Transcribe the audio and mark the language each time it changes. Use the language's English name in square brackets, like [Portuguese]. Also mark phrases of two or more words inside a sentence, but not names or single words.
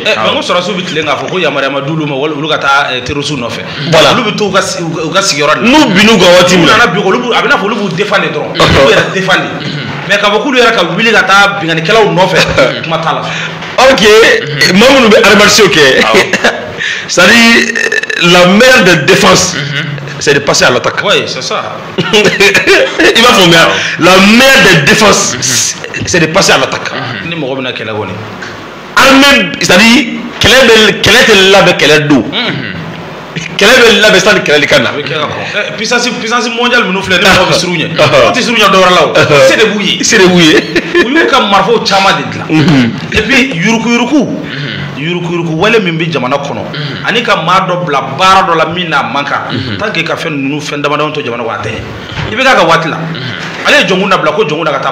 [Bambara] mais ko sɔrɔsiw bɛ tilen k'a fɔ ko yamaruya ma d'olu ma olu ka taa terroriste nɔfɛ olu bɛ to u ka sigiyɔrɔ de la n'u bin'u kan waati min na a bɛ i n'a fɔ olu b'u défendre dɔrɔn olu yɛrɛ défendre mais k'a fɔ k'olu yɛrɛ ka wuli ka taa bingannikɛlaw nɔfɛ kuma t'a la ok maa minnu bɛ arrêtation kɛ [French] c'est-à-dire la meilleure des défenses c'est de passer à l'attaque. Oui, c'est ça. Il va faut bien. La meilleure des défenses, c'est de passer à l'attaque. [Bambara] Ni mɔgɔ bɛna kɛlɛ kɔni. Armée, c'est-à-dire kɛlɛ tɛ labɛn kɛlɛ don. Kɛlɛ bɛ labɛn sani kɛlɛ de ka na. [French] Puissance mondiale [Bambara] minnu filɛ ni mɔgɔ bɛ siru ɲɛ. O tɛ siru ɲɛ dɔwɛrɛ la o. Se de b'u ye. Se de b'u ye. U y'u ka marifaw caman de dilan. [French] Et puis [Bambara] yuruku wale min bɛ jamana kɔnɔ ani ka maa dɔ bila baara dɔ la min n'a man kan [French] tant que [Bambara] ka fɛn ninnu fɛn damadama to jamana kɔnɔ a tɛ ɲɛ i bɛ k'a ka waati la ale ye jɔnkun dabila ko jɔnkun da ka taa